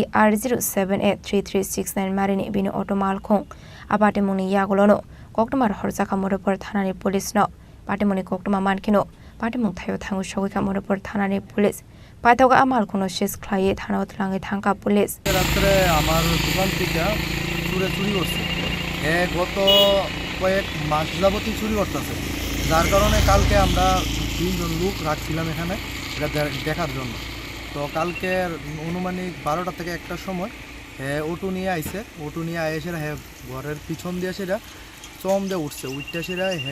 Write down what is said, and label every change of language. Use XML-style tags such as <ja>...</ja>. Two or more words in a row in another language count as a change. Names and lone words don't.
<trp>DR07833669 Marini Bini Otomal Kong Abatimuni Yagolono Koktomar Horzaka Moropor Thanani Police no Patimuni Koktoma Mankino Patimung Thayo Thangu Shogika Moropor Thanani Police Paitoga Amal Kuno Shis Klaye Thanot Langi Thanka Police</trp> <bn>রাত্রে আমার দোকান থেকে চুরি করছে গত কয়েক মাস যাবতই চুরি করতেছে যার কারণে কালকে আমরা 3 জন লোক রাখছিলাম এখানে এটা দেখার জন্য তো কালকে অনুমানিক 12টা থেকে 1টার সময় অটো নিয়ে আইছে অটো নিয়ে এসে ঘরের পিছন দিয়ে সেটা চম দিয়ে উঠছে উঠতে সেটা</bn>